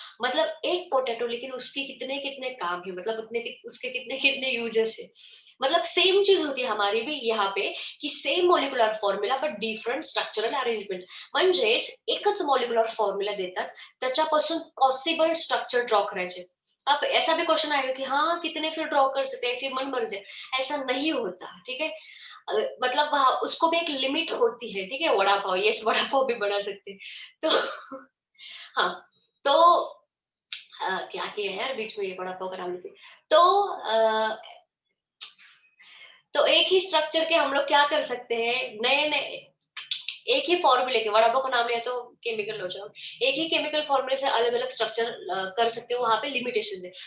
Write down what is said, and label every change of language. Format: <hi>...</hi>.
<hi>मतलब एक पोटैटो, लेकिन उसके कितने कितने काम है, मतलब उसके कितने कितने यूजेस है। मतलब सेम चीज होती है हमारी भी यहाँ पे, कि same molecular formula</hi> <en>But different structural arrangement.</en> <mr>म्हणजेच एकच मॉलिक्युलर फॉर्म्युला देतात, त्याच्यापासून पॉसिबल स्ट्रक्चर ड्रॉ करायचे।</mr> <hi>अब ऐसा भी क्वेश्चन आएगा कि हाँ कितने फिर ड्रॉ कर सकते हैं, ऐसी मन मर्जी, ऐसा नहीं होता, ठीक है। मतलब वहाँ उसको भी एक लिमिट होती है, ठीक है, वड़ा पाव, यस वड़ा पाव भी बना सकते हैं। तो हाँ, तो क्या किया है यार बीच में, ये वड़ा पाव का नाम लेके, तो तो एक ही स्ट्रक्चर के हम लोग क्या कर सकते हैं, नए नए, एक ही फॉर्मूले के, वड़ा पाव का नाम लिया तो केमिकल हो जाओ, एक ही केमिकल फॉर्मूले से अलग अलग स्ट्रक्चर कर सकते हो, वहां पे लिमिटेशन है।</hi>